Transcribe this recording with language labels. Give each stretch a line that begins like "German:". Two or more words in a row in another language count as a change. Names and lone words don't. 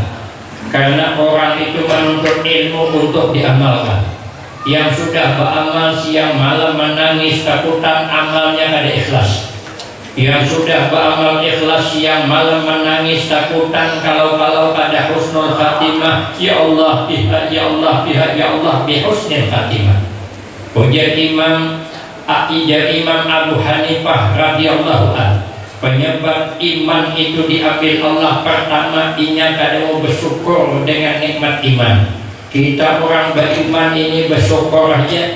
Banjar: Karena orang itu menuntut ilmu untuk diamalkan. Yang sudah beramal siang malam menangis takutan amalnya kada ikhlas. Yang sudah beramal ikhlas siang malam menangis takutan kalau pada
Arabic: حسن الخاتمة, يا الله بها، يا الله بها، يا الله بحسن الخاتمة.
Banjar: Ujar Imam Abu Hanifah
Arabic: رضي الله عنه,
Banjar: penyebab iman itu diambil Allah pertama, inya kada mau bersyukur dengan nikmat iman. Kita orang beriman ini bersyukur aja.